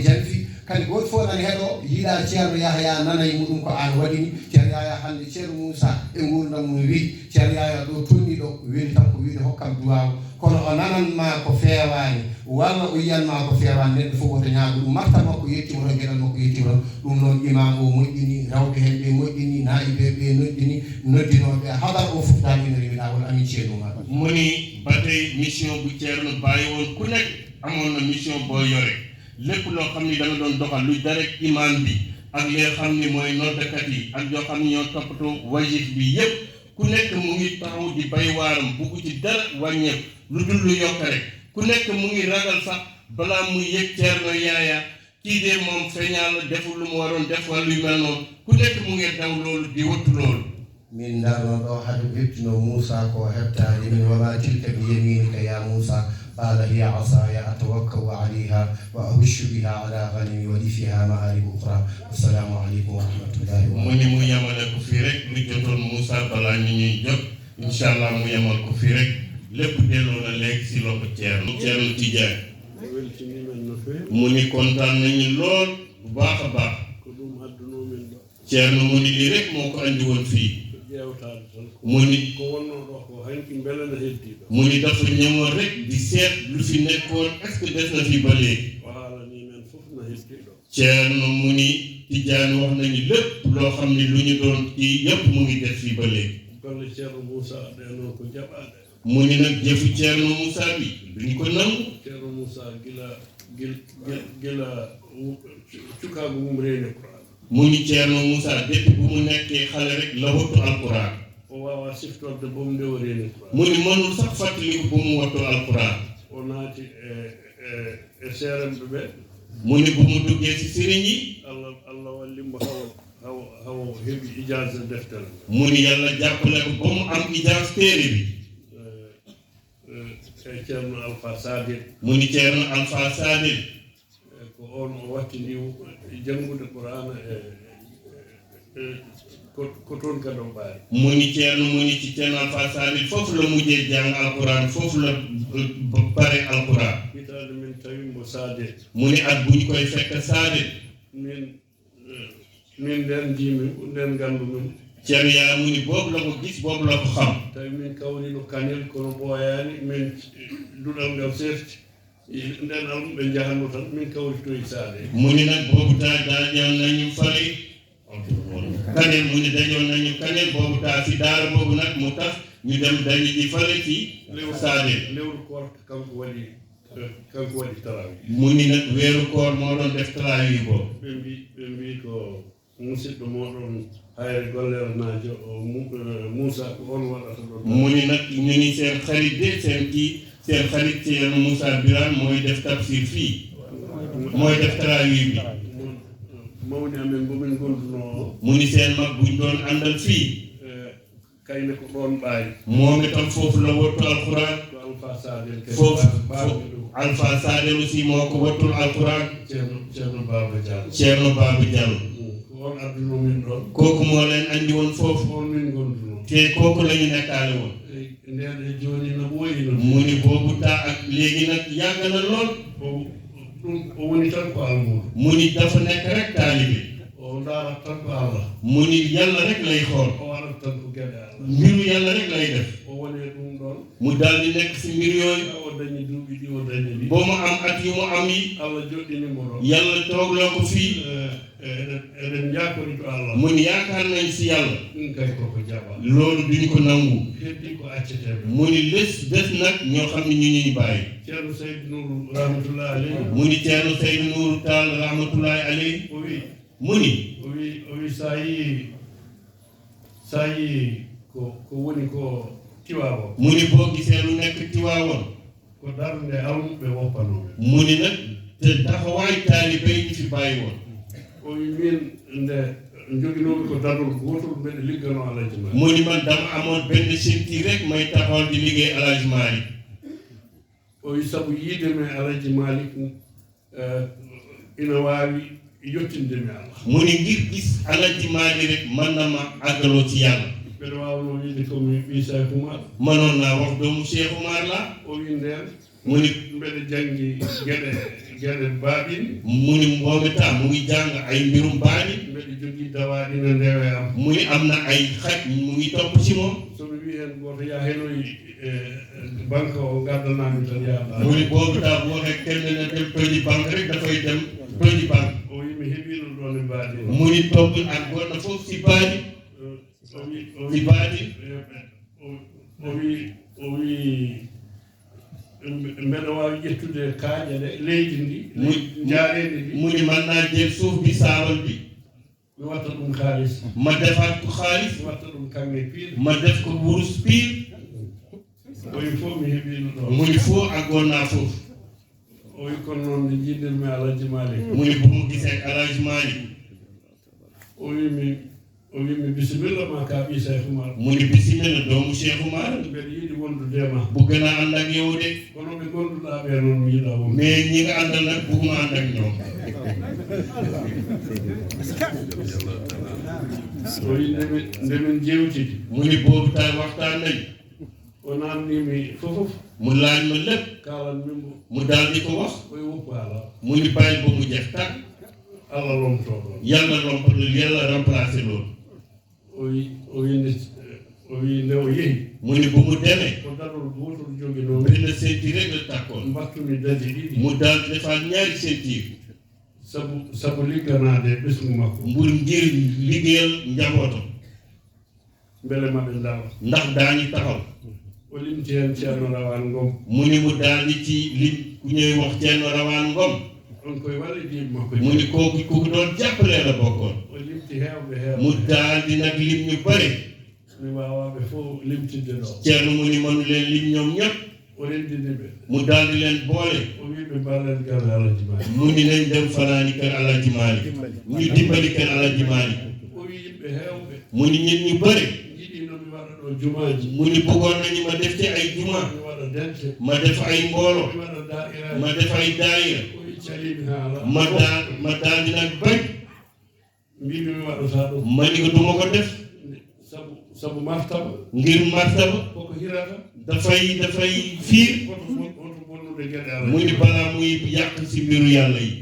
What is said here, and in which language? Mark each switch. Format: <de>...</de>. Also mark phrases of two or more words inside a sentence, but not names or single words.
<ff>janfi kadi goto fof nana heeɗo yiiɗa ceerno Yahya nana e muɗum ko an waɗini ceerno Yahya hande ceerno Moussa e gurdam mum wi ceerno Yahya ɗo tonni ɗo weli tan ko wiide hokkam duwaw kono o nananma ko fewani walla o yiyanma ko fewani neɗɗo fof woto ñaago ɗum marta makko yettima ɗon gueɗal makko yettima ɗon ɗum noon imam o moƴƴini rawɓe hen ɓe moƴƴini naaɓeɓe noddini noddinoɓe haɗar o fof dal ina rewiɗa wona amin ceernuma</ff> <wo>mu ni ba tey mission bu ceerno bàyyi woon ku nekk amoon na mission boo yore lépp loo xam ni da nga doon doxal lu direct imam bi ak li nga xam ni mooy noddakat yi ak yoo xam ni ñoo toppatoo wajif bi yépp ku nekk mu ngi taxaw di bay waaram bugg ci dara wàññeeku lu dul lu yokk rek ku nekk mu ngi ragal sax balaa muy yëg ceerno yaaya kii de moom feeñaa la deful lu mu waroon def wala yu mel noonu ku nekk mu ngi daw loolu di wattu loolu</wo> <ff>min darno ɗo hade ɓettino Moussa ko heɓtade min</ff> <ar>وما تلك بيمينك يا موسى قال هي عصاي أتوكأ عليها وأهش بها على غنمي ولي فيها مآرب أخرى السلام عليكم ورحمة الله و</ar> <wo>mu ni mu yemale ko fii rek lu jotoon Moussa balaa ñu ñuy jot</wo> <ar>إن شاء الله</ar> <wo>mu yemal ko fii rek lépp delloo na léegi si loxo Ceerno Tidiane mu ni kontaan nañu lool bu baax a baax Ceerno mu ni lii rek moo ko andi woon fii mu ni mu ni dafa ñëwoon rek di seet lu fi nekkoon</wo> <fr>est-ce que</fr> <wo>des na fi ba léegi Ceerno mu ni Tidiane wax nañu lépp loo xam ne lu ñu doon kii yépp mu ngi def fii ba léegi mu ni nag jëfu Ceerno Moussa bi duñ ko nangu</wo> <ff>Ceerno Moussa gila cukaagu mum reeni Qur'an</ff> <wo>mu ni Ceerno Moussa depuis bu mu nekkee xale rek la wattu alquran</wo> <ff>o wawa siftorde bomu nde o reeni Qur'an</ff> <wo>mu ni mënul sax fàttaliku bu mu wattu alquran</wo> <ff>o naati e seeremɓe ɓe</ff> <wo>mu ni bu mu duggee si sëriñ yi</wo> <ff>allah wallimo hawo heɓi ijase deftere</ff> <wo>mu ni yàlla jàppale ko ba mu am ijase téere bi</wo> <ff>e ceerno Alpha Sadil</ff> <wo>mu ni Ceerno Alpha Sadil</wo> <ff>ko on o wattindi janngude Qur'ana ko toon ka ɗon ɓaari</ff> <wo>mu ni Ceerno mu ni ci Ceerno Alpha Sadil foofu la mujjee jàng alquran foofu la pare alquran</wo> <ff>hitaande min tawi mbo saade</ff> <wo>mu ni at bu ñu koy fekk Sadil</wo> <ff>min nden jiimi nden nganndu min</ff> <wo>Ceerno yaa mu ni boobu la ko gis boobu la ko xam</wo> <ff>tawi min kawrino kanel kono ɓooyaani min duɗal ngal seerti nden almɓe njahanno tan min kawritoyi saade</ff> <wo>mu ni nag boobu taa dajoon nañu fari kanel mu ni dajoon nañu kanel boobu taa si daara boobu nag mu tax ñu dem dañu ji fari ci saade</wo> <ff>lewru korka kanko waɗi tarawi</ff> <wo>mu ni nag weeru koor moo doon def tarawi boobu</wo> <ff>ɓe mbi ko musidɗo moɗon hayre gollere naajo Moussa ko on waɗata ɗon</ff> <wo>mu ni nag ñu ni seen xarit de seen xarit Ceerno Moussa Birane mooy def tafsir fii mooy def tarawi bi</wo> <ff>mawni amen bomin gonduno</ff> <wo>mu ni seen mag buñ doon àndal fii</wo> <ff>kayne ko ɗon ɓaayi</ff> <wo>moom itam foofu la wattu alquran</wo> <ff>ko Alpha Sadel</ff> <wo>foofu</wo> <ff>ɗum</ff> <wo>Alpha Sadel aussi moo ko wattul alquran</wo> <ff>ceerno Baba Diallo</ff> <wo>Ceerno Baba Diallo</wo> <ff>ko on adduno min ɗon</ff> <wo>kooku moo leen andi woon foofu</wo> <ff>on min gonduno</ff> <wo>te kooku la ñu nekkaale woon</wo> <ff>nden e jooni no ɓooyino</ff> <wo>mu ni boobu taa ak léegi nag yàgg na lool</wo> <ff>ɗum o woni tan ko almudo</ff> <wo>mu ni dafa nekk rek taalibe</wo> <ff>o ndarat tan ko Allah</ff> <wo>mu ni yàlla rek lay xool</wo> <ff>o waɗat tan ko geɗe Allah</ff> <wo>mbiru yàlla rek lay def</wo> <ff>o woni ɗum ɗon</ff> <wo>mu daal di nekk si mbir yooyu</wo> <ff>o dañi duuɓi ɗi o dañi ɗi</ff> <wo>boo mu am at yu mu am yi</wo> <ff>Allah joɗɗinimo ɗon</ff> <wo>yàlla toogloo ko fii</wo> <ff>eɗen jaakori to Allah</ff> <wo>mu ni yaakaar nañ si yàlla</wo> <ff>ɗum kay koko jaɓa</ff> <wo>loolu duñ ko nangu</wo> <ff>heddi ko acceteɓe</ff> <wo>mu ni des nag ñoo xam ne ñu ñuy bàyyi</wo> <ff>ceerno Seydou Nourou</ff> <ar>رحمة الله عليه</ar> <wo>mu ni Ceerno Seydou Nourou Tall</wo> <ar>رحمة الله عليه</ar> <ff>o wi</ff> <wo>mu ni</wo> <ff>o wi sa yii ko woni ko Tiwaawan</ff> <wo>mu ni boo gisee lu nekk Tiwaawan</wo> <ff>ko darnde almuɓe woppanoɓe</ff> <wo>mu ni nag te taxawaay taalibe yi fi bàyyi woon</wo> <ff>o wi min nde joginoɓe ko dadol gotol mbeɗe liggano Alaaji Maalik</ff> <wo>mu ni man dama amoon benn ceinture rek may taxawal di liggéey Alaaji Maalik</wo> <ff>o wi sabu yiideme Alaaji Maalik ina waawi yottindemi Allah</ff> <wo>mu ni ngir gis Alaaji Maalik rek mën na ma àggaloo ci yàlla</wo> <ff>mbeɗa waawno wiide komi ɓii Cheikh Oumar</ff> <wo>mënoon naa wax doomu Cheikh Oumar la</wo> <ff>o wi nden</ff> <wo>mu ni</wo> <ff>mbeɗa janngi geɗe baaɗin</ff> <wo>mu ni mboomi taa mu ngi jàng ay mbirum baani</wo> <ff>mbeɗa jogii dawaaɗi no ndewe am</ff> <wo>mu ni am na ay xaj mu ngi topp ci moom</wo> <ff>somi wi heen gooto yaa henoyi banque o ngaddanami tan yaaɗa</ff> <wo>mu ni boobu taa bu waxee kenn ne dem toji banque rek dafay dem toji banque</wo> <ff>o wi mi heɓino ɗon e baadi o</ff> <wo>mu ni topp ak goɗɗo fof si baani si baani</wo> <ff>o wi mbeɗa waawi ƴettude kaaƴe ɗe leydi ndi jaareedi ndi</ff> <wo>mu ni man naa jël suuf bi saabal bi</wo> <ff>mi watta ɗum haalis</ff> <wo>ma defaat ko xaalis</wo> <ff>mi watta ɗum kanŋe piir</ff> <wo>ma def ko wurus piir</wo> <ff>o wi fof mi heɓino ɗon</ff> <wo>mu ni foo àggoon naa foofu</wo> <ff>o wi kono noon nde jiiɗirmi Alaaji Maalik</ff> <wo>mu ni bu mu gisee Alaaji Maalik</wo> <ff>o wi mi bisimilla ma ka ɓii Cheikh Oumar</ff> <wo>mu ni bisimilla doomu Cheikh Oumar</wo> <ff>mbeɗa yiɗi wondudema</ff> <wo>bu gën a ànd ak yow de</wo> <ff>kono ɓe gonduɗaa ɓee noon mi yiɗa wonde</ff> <wo>mais ñi nga àndal nag bugguma ànd ak ñoom</wo> <ff>o wi ndemin jewtidi</ff> <wo>mu ni boobu tay waxtaan nañ</wo> <ff>o namnimi fofof</ff> <wo>mu laaj ma lépp</wo> <ff>kalan mimmo</ff> <wo>mu daal di ko wax</wo> <ff>o wi woppu ala</ff> <wo>mu ni bàyyi ba mu jeex tàkk</wo> <ff>Allah lomtoo ɗon</ff> <wo>yàlla remplacé loolu</wo> <ff>o wi nde o yehi</ff> <wo>mu ni bu mu demee</wo> <ff>ko dadol gotol joginoo</ff> <wo>benn ceinture rek la tàkkoon</wo> <ff>mbattumi daji ɗiɗi</ff> <wo>mu daal di defaat ñaari ceinture</wo> <ff>sabu ligganaade ɓesgu makko</ff> <wo>mbur ngir liggéeyal njabootam</wo> <ff>mbele maɓe ndawa</ff> <wo>ndax daañu taxaw</wo> <ff>o limti heen ceerno Rawaan Ngom</ff> <wo>mu ni mu daal di ci lim ku ñuy wax Ceerno Rawaan Ngom</wo> <ff>on koye walle jiiɓe makko</ff> <wo>mu ni kooku ku doon jàppalee la bokkoon</wo> <ff>o limti heewɓe</ff> <wo>mu daal di nag lim ñu bëri</wo> <ff>mi waawaaɓe fof limtidde ɗo</ff> <wo>Ceerno mu ni mënu leen lim ñoom ñëpp</wo> <ff>o renndini ɓe</ff> <wo>mu daal di leen boole</wo> <ff>o wi ɓe mballen galle Alaaji Maalik</ff> <wo>mu ni nañ dem fanaani kër Alaaji Maalik ñu dimbali kër Alaaji Maalik</wo> <ff>o wi yimɓe heewɓe</ff> <wo>mu ni ñun ñu bëri</wo> <ff>jiɗino mi waɗa ɗo jumaaji</ff> <wo>mu ni bëggoon nañu ma def ci ay juma</wo> <ff>mi waɗa dente</ff> <wo>ma def ay mboolo</wo> <ff>mi waɗa daa'iraji</ff> <wo>ma def ay daayira</wo> <ff>o wi calimi haala</ff> <wo>ma daal di nag bañ</wo> <ff>mbimi mi waɗataa ɗum</ff> <wo>ma ni ko duma ko def</wo> <ff>sabu martaba</ff> <wo>ngir martaba</wo> <ff>koko hirata</ff> <wo>dafay fiir</wo> <ff>woto bonnude gueɗe Allah</ff> <wo>mu ni balaa muy yàq si mbiru yàlla yi</wo>